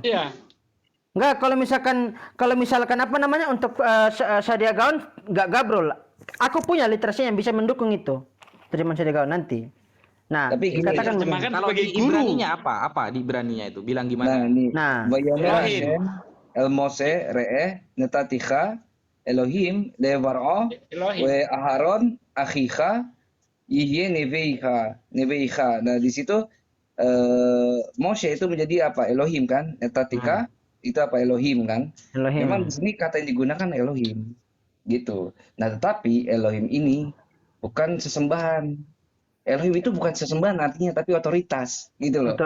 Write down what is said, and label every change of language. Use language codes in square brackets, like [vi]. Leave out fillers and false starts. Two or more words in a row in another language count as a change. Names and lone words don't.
[id] Iya. Enggak, kalau misalkan apa namanya untuk Sadiagaun enggak gabrol. Aku punya literasi yang bisa mendukung itu. Terjemahan Sadiagaun nanti. Nah, Tapi gini, dikatakan begini. terjemahkan Kalau sebagai di guru. Ibraninya apa? Apa di Ibraninya itu? Bilang Nah, gimana? ini Nah. Vayomer Elohim. [he] השם אל משה ראה נתתיך אלהים לפרעה [id] Elohim. [he] ואהרן אחיך יהיה נביאך. [id] Nah, di situ Moshe itu menjadi apa? Elohim kan? Netaticha itu apa? Elohim kan? Elohim. Memang di sini kata yang digunakan Elohim. Gitu. Nah, tetapi Elohim ini bukan sesembahan. Elohim itu bukan sesembahan artinya, tapi otoritas, gitu loh.